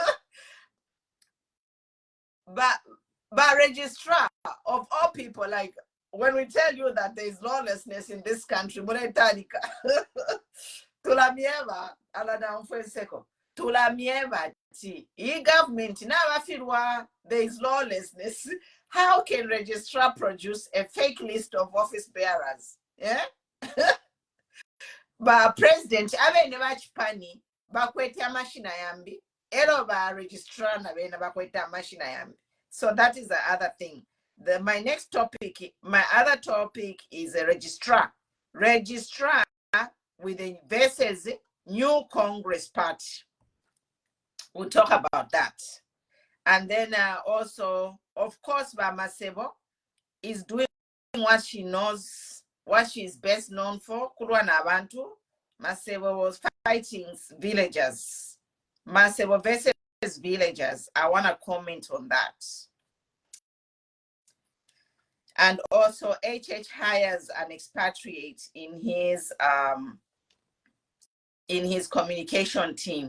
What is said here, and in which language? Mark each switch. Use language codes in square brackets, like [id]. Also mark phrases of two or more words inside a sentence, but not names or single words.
[en] But Registrar, of all people, like when we tell you that there is lawlessness in this country, government now there is lawlessness. How can Registrar produce a fake list of office bearers? Yeah. But President, [bem] abe ne bachipani bakweta mashina yambi. Ero ba Registrar na be na bakweta mashina yambi. [en] So that is the other thing. My other topic is a Registrar. Registrar with the versus New Congress Party. We'll talk about that. And then also, of course, Masebo is doing what she knows, what she is best known for. [bem] Kurwa na abantu. [en] Masebo was fighting villagers. Masebo versus villagers. I want to comment on that. And also, HH hires an expatriate in his communication team.